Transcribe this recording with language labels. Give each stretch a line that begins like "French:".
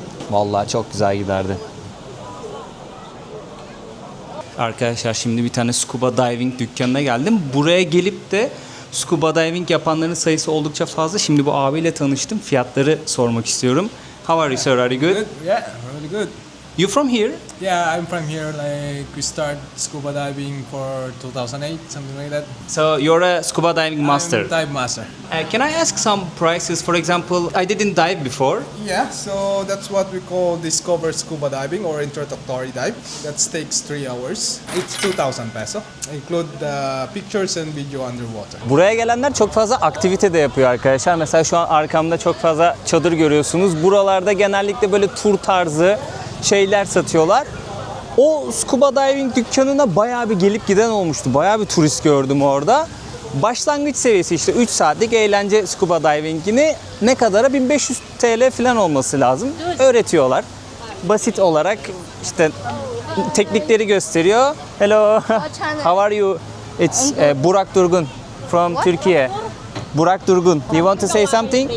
Turkish: Vallahi çok güzel giderdi. Arkadaşlar şimdi bir tane scuba diving dükkanına geldim. Buraya gelip de Scuba diving yapanların sayısı oldukça fazla. Şimdi bu abiyle tanıştım. Fiyatları sormak istiyorum.
English: How are you sir? Are you good? Good. Yeah, really good. You from here? Yeah, I'm from here. Like we start scuba diving for 2008, something like that. So you're a scuba diving master. I'm dive master. Can I ask some prices? For example, I didn't dive before. Yeah, so that's what we call discover scuba diving or introductory dive. That takes 3 hours. It's 2,000 peso. Include the pictures and video underwater.
Turkish: Buraya gelenler çok fazla aktivite de yapıyor arkadaşlar. Mesela şu an arkamda çok fazla çadır görüyorsunuz. Buralarda genellikle böyle tur tarzı şeyler satıyorlar. O scuba diving dükkanına bayağı bir gelip giden olmuştu. Bayağı bir turist gördüm orada. Başlangıç seviyesi işte 3 saatlik eğlence scuba diving'ini ne kadara? 1500 TL falan olması lazım. Öğretiyorlar. Basit olarak işte teknikleri gösteriyor.
English: Hello. How are you? It's Burak Durgun from Turkey. Burak Durgun. You want to say something?